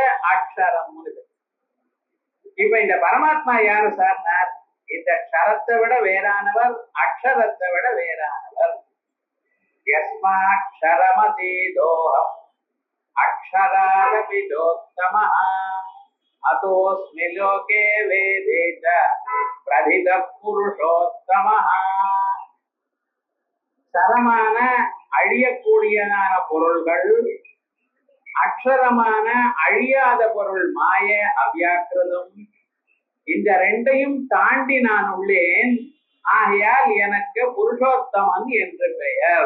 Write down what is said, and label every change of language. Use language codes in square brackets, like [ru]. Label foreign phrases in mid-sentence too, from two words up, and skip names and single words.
[ta] அக்ஷரம்னு பேர். இப்ப இந்த பரமாத்மா யாரு சார்? இந்த க்ஷரத்தை விட வேறானவர், அக்ஷரத்தை விட வேறானவர். [sa] यस्मात्क्षरमतीतोऽहम् अक्षरादपितोत्तमः. अतोऽस्मि लोके वेदे च प्रथितः पुरुषोत्तमः [ta] சரமான அழியக்கூடியதான பொருள்கள், அக்ஷரமான அழியாத பொருள் மாய அவ்யாக்கிருதம், இந்த ரெண்டையும் தாண்டி நான் உள்ளேன். ஆகையால் எனக்கு புருஷோத்தமன் என்று பெயர்.